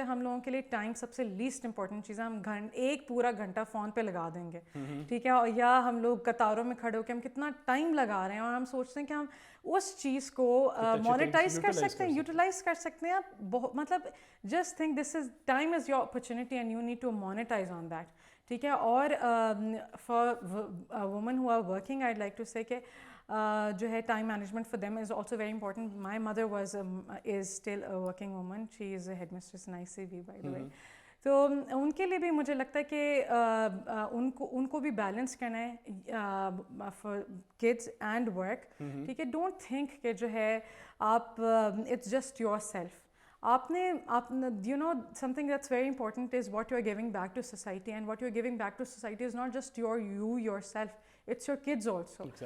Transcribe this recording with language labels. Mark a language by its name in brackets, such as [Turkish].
[Urdu] ہم لوگوں کے لیے ٹائم سب سے لیسٹ امپورٹنٹ چیز ہے. ہم ایک پورا گھنٹہ فون پہ لگا دیں گے, ٹھیک ہے, اور یا ہم لوگ قطاروں میں کھڑے ہو کے ہم کتنا ٹائم لگا رہے ہیں, اور ہم سوچتے ہیں کہ ہم اس چیز کو مانیٹائز کر سکتے ہیں, یوٹیلائز کر سکتے ہیں. [English] مطلب just think this is time is your opportunity and you need to monetise on that, ٹھیک ہے. اور for woman who are working, I like to say [Urdu] کہ جو ہے [English] Time management for them is also very important. My mother is still a working woman, she is a headmistress in I C B by the way. [Urdu] تو ان کے لیے بھی مجھے لگتا ہے کہ ان کو بھی بیلنس کرنا ہے [English] for kids and work, [Urdu] ٹھیک ہے. [English] don't think [Urdu] کہ جو ہے آپ [English] It's just yourself. [Urdu] آپ نے [English] You know something that's very important is what you are giving back to society, and what you are giving back to society is not just yourself, it's your kids also.